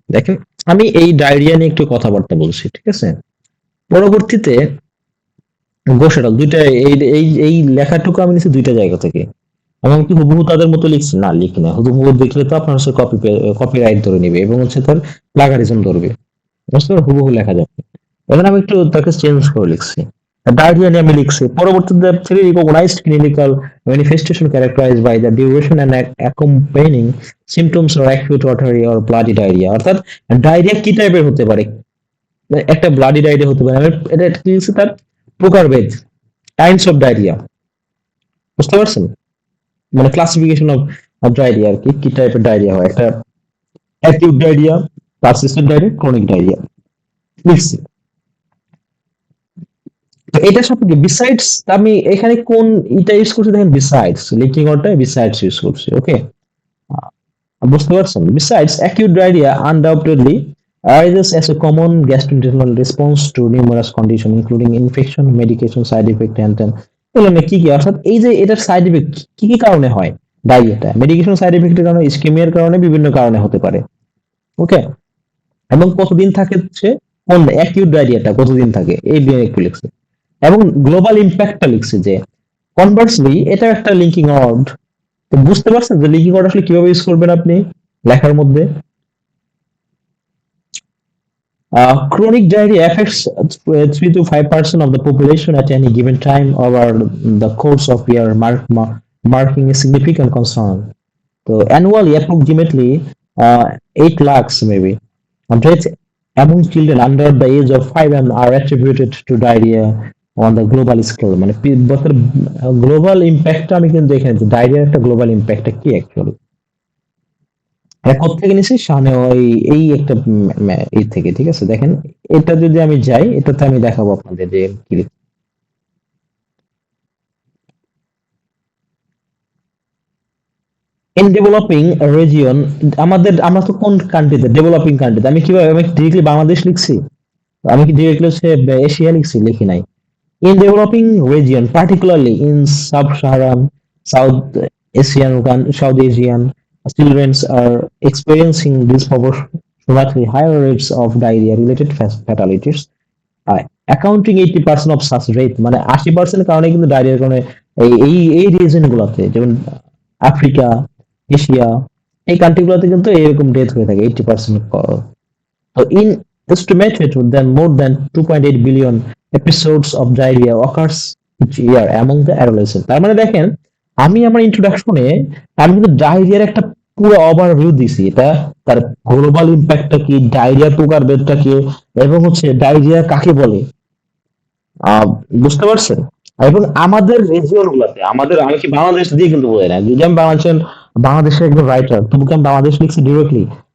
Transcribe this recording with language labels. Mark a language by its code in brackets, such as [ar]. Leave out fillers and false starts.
[bn] দেখেন, আমি এই ডায়রিয়া নিয়ে একটু কথাবার্তা বলছি, ঠিক আছে? পরবর্তীতে গোসাটাল দুইটা, এই লেখাটুকু আমি নিচ্ছি দুইটা জায়গা থেকে। আমি কি হুবহু তাদের মতো লিখছি? না, লিখি না। হুবহু দেখলে তো আপনার হচ্ছে কপিরাইট ধরে নিবে এবং হচ্ছে তার প্লাগারিজম ধরবে। বুঝতে পারো, হুবহু লেখা যাবে। এখানে আমি একটু তাকে চেঞ্জ করে লিখছি। ডায়রিয়া নিয়ে আমি লিখছি, পরবর্তীতে [en] three recognized clinical manifestation characterized by the duration and accompanying symptoms or acute watery or bloody diarrhea। [bn] অর্থাৎ ডায়রিয়া কি টাইপের হতে পারে? একটা ব্লাডি ডায়রিয়া হতে পারে। এটা কি হচ্ছে তার প্রকারভেদ, টাইপস অফ ডায়রিয়া। বুঝতে পারছেন? মানে ক্লাসিফিকেশন অফ ডায়রিয়া আর কি, কি টাইপের ডায়রিয়া হয়। একটা acute diarrhoea, persistent diarrhoea, chronic diarrhoea লিখছি। তো এটা সম্পর্কে বিসাইডস, আমি এখানে কোন এটা ইউজ করছি দেখেন, বিসাইডস লিঙ্কিং ওয়ার্ডটা বিসাইডস ইউজ করছি। ওকে, বুঝতে পারছেন? [en] Besides, acute diarrhea undoubtedly arises as a common gastrointestinal response to numerous conditions, including infection, medication, side effect, and [bn] এগুলো নিয়ে কি অর্থাৎ এই যে এটার সাইড ইফেক্ট কি কি কারণে হয়? ডায়রিয়াটা মেডিকেশন সাইড ইফেক্টের কারণে, ইসকেমিয়ার কারণে, বিভিন্ন কারণে হতে পারে। ওকে, এবং কতদিন থাকে হচ্ছে কোন অ্যাকিউট ডায়রিয়াটা কতদিন থাকে এই নিয়ে একটু লিখছে। এবং গ্লোবাল ইম্প্যাক্টটা লিখছে যে কনভার্সলি এটা একটা লিঙ্কিং ওয়ার্ড। তো বুঝতে পারছেন যে লিঙ্কিং ওয়ার্ড আসলে কিভাবে ইউজ করবেন আপনি লেখার মধ্যে। [en] Chronic diarrhea affects 3 to 5% of the population at any given time over the course of year, marking a significant concern. So annually, approximately 8 lakhs maybe deaths among children under the age of 5 and are attributed to diarrhea on the global scale। [bn] মানে global impact আমি কিন্তু এখানে ডায়রিয়ার একটা global ইম্প্যাক্টটা কি actually এটা কোত্থেকে নিছি? সামনে ওই এই একটা এই থেকে, ঠিক আছে? দেখেন, এটা যদি আমি যাই, এটাতে আমি দেখাবো আপনাদের যে কি ইন ডেভেলপিং রিজিয়ন। আমরা তো কোন কান্ট্রিতে? ডেভেলপিং কান্ট্রিতে। আমি কিভাবে, আমি ডিরেক্টলি বাংলাদেশ লিখছি? আমি কি ডিরেক্টলি হচ্ছে এশিয়া লিখছি? লিখি নাই। [en] In developing region, particularly in sub-Saharan, South South Asian, children are experiencing disproportionately higher rates of diarrhea-related fatalities, accounting 80% of such rate। [bn] মানে 80% কারণে কিন্তু ডায়রিয়ার কারণে এই রিজন গুলোতে, যেমন আফ্রিকা, এশিয়া, এই কান্ট্রি গুলোতে কিন্তু এরকম ডেথ হয়ে থাকে 80%। [en] তো in estimated that more than 2.8 billion episodes of diarrhea occurs each year among the adolescents। [bn] তার মানে দেখেন, আমি আমার ইন্ট্রোডাকশনে আমি কিন্তু ডায়রিয়ার একটা পুরো ওভারভিউ দিছি, এটা তার গ্লোবাল ইম্প্যাক্টটা কি, ডায়রিয়া প্রকারভেদটা কি, এবং হচ্ছে ডায়রিয়া কাকে বলে, আহ বুঝতে পারছেন? এবং আমাদের রিজিয়ন গুলাতে, আমি কি বাংলাদেশ দিয়ে কিন্তু বলি না, যদি আমি বাংলাদেশের একজন রাইটার, তবু কি আমি বাংলাদেশ লিখছি ডিরেক্টলি?